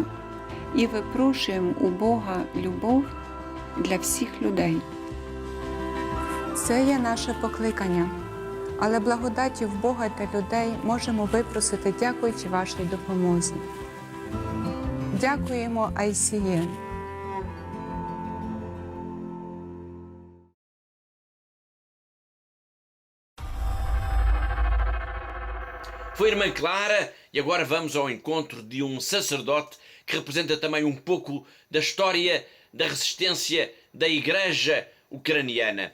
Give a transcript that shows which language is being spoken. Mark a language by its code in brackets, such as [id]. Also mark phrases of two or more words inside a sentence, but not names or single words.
[uk] І випрошуємо у Бога любов для всіх людей. Це є наше покликання. Але благодаттю в Бога та людей можемо випросити, дякуючи вашій допомозі. Дякуємо ICE. [pt] Foi a irmã Clara, e agora vamos ao encontro de um sacerdote que representa também um pouco da história da resistência da Igreja ucraniana.